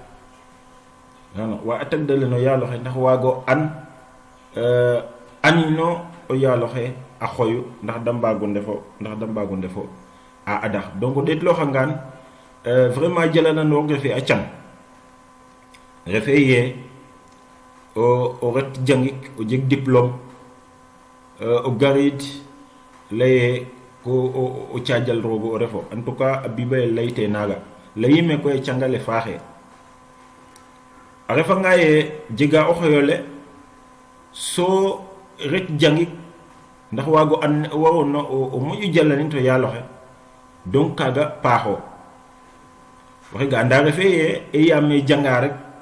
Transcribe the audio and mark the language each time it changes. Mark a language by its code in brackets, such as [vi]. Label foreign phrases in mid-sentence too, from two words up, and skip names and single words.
[srr] gano waaɗ a tagdale no yaaloxe ndax waago an anino o yaaloxe a xoyu ndax da mbaago ndefo a adax donc o ɗeetlooxangaan vraiment jalananoor refe a cang refe ye o ret jangik o jeg diplôme o garid laye ko o caajal roogo o refo [fr] en tout cas [srr] a bibaye layte naaga layime koye cangale faaxe a refanga ye jega o xoyole so ret jangik ndax waago an waroona o moƴo jalanin to yaaloxe donc kaaga paaxo waxe ga anda refe ye e yaame janga rek